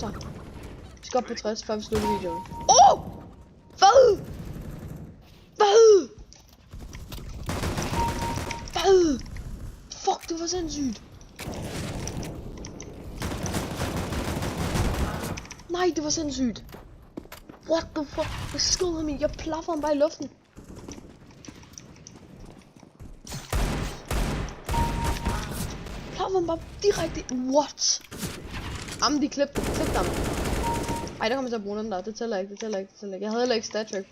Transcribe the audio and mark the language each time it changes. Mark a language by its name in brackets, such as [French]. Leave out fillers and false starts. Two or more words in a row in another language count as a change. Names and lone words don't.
[Danish] Vi skal op på 60, før vi slutter videoen. Hvad? Fuck, det var sindssygt. Nej, det var sindssygt. [English] What the fuck? [Danish] Jeg skød ham i. Jeg plaffer ham bare i luften. Plaffer ham bare direkte. What? Jamen, de klip dem. Ej, der kommer jeg til at bruge den der. Det tæller ikke. Jeg havde heller ikke [English] stat track [Danish] på.